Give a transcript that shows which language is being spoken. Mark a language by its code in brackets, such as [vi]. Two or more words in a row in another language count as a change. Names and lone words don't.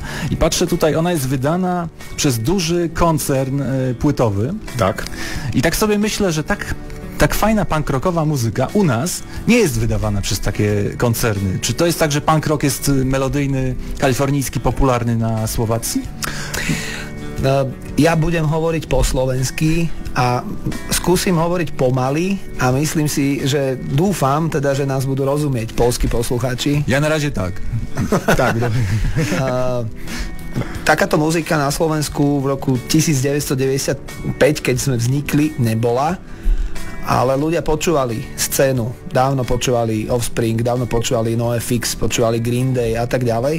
[pl] I patrzę tutaj, ona jest wydana przez duży koncern płytowy. Tak. I tak sobie myślę, że tak fajna punk rockowa muzyka u nas nie jest wydawana przez takie koncerny. Czy to jest tak, że punk rock jest melodyjny, kalifornijski, popularny na Słowacji? [sk] Ja budem hovoriť po slovensky a skúsim hovoriť pomaly a myslím si, že dúfam teda, že nás budú rozumieť poľskí poslucháči. [pl] Ja na razie tak. Tak, [sk] takáto muzika na Slovensku v roku 1995, keď sme vznikli, nebola, ale ľudia počúvali scénu, dávno počúvali Offspring, dávno počúvali NoFX, počúvali Green Day a tak ďalej.